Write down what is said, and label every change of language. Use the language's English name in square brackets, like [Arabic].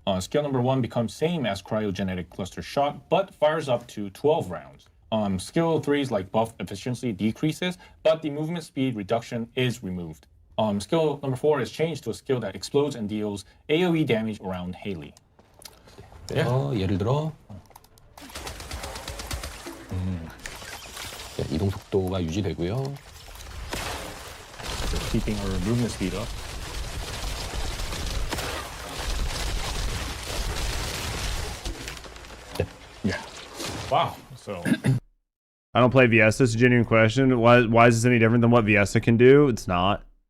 [English] Skill number 1 becomes same as cryogenic cluster shot, but fires up to 12 rounds. Skill 3's like buff efficiency decreases, but the movement speed reduction is removed. Skill number 4 is changed to a skill that explodes and deals AoE damage around Haley. [Korean] 그래서 예를 들어 이동 속도가 유지되고요. [English] So keeping her movement speed up. Yeah. Wow. So I don't play Viesta. It's a genuine question. Why is this any different than what Viesta can do? It's not.